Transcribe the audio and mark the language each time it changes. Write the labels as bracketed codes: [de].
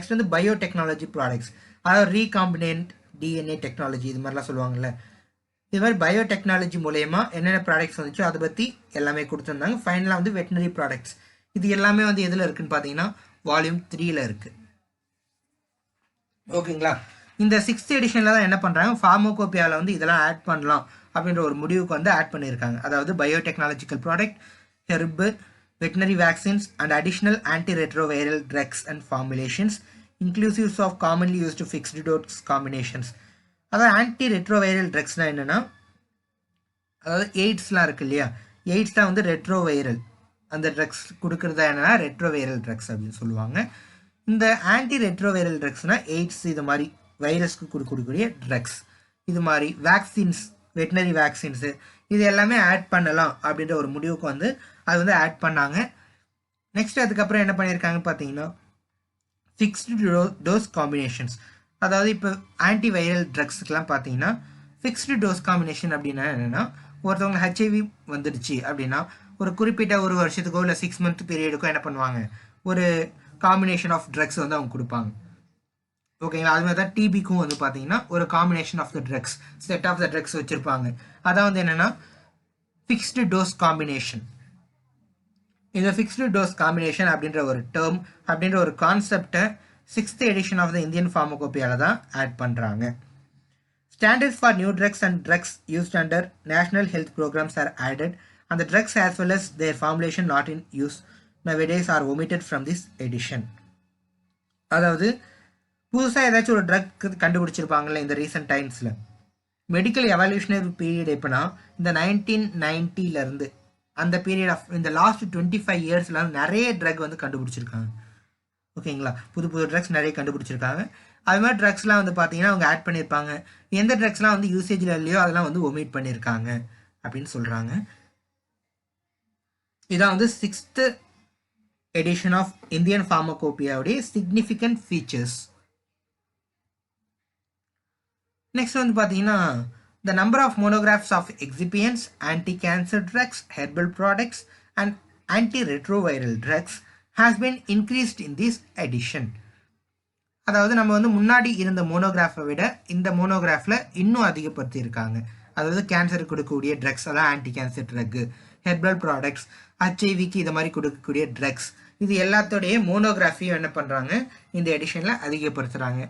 [ta] Next வந்து biotechnology products, அதாவது recombinant DNA technology, இது மாதிரிலாம் சொல்லுவாங்கள்ல, இது மாதிரி பயோடெக்னாலஜி மூலயமா என்னென்ன ப்ராடக்ட்ஸ் வந்துச்சோ அதை பற்றி எல்லாமே கொடுத்துருந்தாங்க. ஃபைனலாக வந்து வெட்டினரி ப்ராடக்ட்ஸ், இது எல்லாமே வந்து எதில் இருக்குன்னு பார்த்தீங்கன்னா வால்யூம் 3ல் இருக்குது. ஓகேங்களா, இந்த 6th எடிஷனில் தான் என்ன பண்ணுறாங்க, ஃபார்மோகோபியாவில் வந்து இதெல்லாம் ஆட் பண்ணலாம் அப்படின்ற ஒரு முடிவுக்கு வந்து ஆட் பண்ணியிருக்காங்க. [en] அதாவது biotechnological product, herb, veterinary vaccines and additional antiretroviral drugs and formulations inclusive of commonly used fixed dose combinations. [ta] அதாவது ஆன்டிரெட்ரோவைரல் ட்ரக்ஸ்னால் என்னென்னா, அதாவது எய்ட்ஸ்லாம் இருக்கு இல்லையா, எய்ட்ஸ் தான் வந்து ரெட்ரோவைரல், அந்த ட்ரக்ஸ் கொடுக்குறதா என்னென்னா ரெட்ரோவைரல் ட்ரக்ஸ் அப்படின்னு சொல்லுவாங்க. இந்த ஆன்டிரெட்ரோவைரல் ட்ரக்ஸ்னால் எய்ட்ஸ் இது மாதிரி வைரஸ்க்கு கொடுக்கக்கூடிய ட்ரக்ஸ், இது மாதிரி வேக்சின்ஸ், வெட்டினரி வேக்சின்ஸு, இது எல்லாமே ஆட் பண்ணலாம் அப்படின்ற ஒரு முடிவுக்கு வந்து அது வந்து ஆட் பண்ணாங்க. நெக்ஸ்ட் அதுக்கப்புறம் என்ன பண்ணியிருக்காங்க பார்த்தீங்கன்னா ஃபிக்ஸ்டு டோஸ் காம்பினேஷன்ஸ், அதாவது இப்போ ஆன்டிவைரல் ட்ரக்ஸுக்கெலாம் பார்த்தீங்கன்னா ஃபிக்ஸ்டு டோஸ் காம்பினேஷன் அப்படின்னா என்னென்னா, ஒருத்தவங்க ஹெச்ஐவி வந்துடுச்சு அப்படின்னா ஒரு குறிப்பிட்ட ஒரு வருஷத்துக்கோ இல்லை 6 month பீரியடுக்கோ என்ன பண்ணுவாங்க, ஒரு காம்பினேஷன் ஆஃப் ட்ரக்ஸ் வந்து அவங்க கொடுப்பாங்க. ஓகேங்களா, அது மாதிரி தான் டிபிக்கும் வந்து பார்த்தீங்கன்னா ஒரு combination of the drugs, set of the drugs வச்சுருப்பாங்க. அதான் வந்து என்னென்னா ஃபிக்ஸ்டு டோஸ் காம்பினேஷன். இந்த ஃபிக்ஸ்டு டோஸ் காம்பினேஷன் அப்படின்ற ஒரு டேர்ம், அப்படின்ற ஒரு கான்செப்டை 6th edition of the Indian ஃபார்மகோபியாவில் தான் ஆட் பண்ணுறாங்க. [en] Standards for new drugs and drugs used under national health programs are added and the drugs as well as their formulation not in use nowadays are omitted from this edition. [ta] அதாவது புதுசாக ஏதாச்சும் ஒரு drug கண்டுபிடிச்சிருப்பாங்கல்ல இந்த recent டைம்ஸில், medical evolutionary period எப்போனா இந்த 1990 அந்த period of இந்த லாஸ்ட் 25 years நிறைய ட்ரக் வந்து கண்டுபிடிச்சிருக்காங்க. ஓகேங்களா, புது புது ட்ரக்ஸ் நிறைய கண்டுபிடிச்சிருக்காங்க. அது மாதிரி ட்ரக்ஸ்லாம் வந்து பார்த்தீங்கன்னா அவங்க ஆட் பண்ணியிருப்பாங்க. எந்த ட்ரக்ஸ்லாம் வந்து யூசேஜில் இல்லையோ அதெல்லாம் வந்து ஒமிட் பண்ணியிருக்காங்க அப்படின்னு சொல்கிறாங்க. இதான் வந்து 6th edition of Indian ஃபார்மகோபியாவுடைய significant features. [en] next [ta] வந்து பார்த்தீங்கன்னா [en] the number of monographs of excipients, anti-cancer drugs, herbal products and antiretroviral drugs has been increased in this edition. [ta] அதாவது நம்ம வந்து முன்னாடி இருந்த மோனோகிராஃபை விட இந்த மோனோகிராஃபில் இன்னும் அதிகப்படுத்தியிருக்காங்க. அதாவது கேன்சருக்கு கொடுக்கக்கூடிய ட்ரக்ஸ், அதான் anti cancer truck, herbal products, ஹெச்ஐவிக்கு இது மாதிரி கொடுக்கக்கூடிய ட்ரக்ஸ், இது எல்லாத்தோடைய மோனோகிராஃபியும் என்ன பண்ணுறாங்க இந்த எடிஷனில் அதிகப்படுத்துகிறாங்க.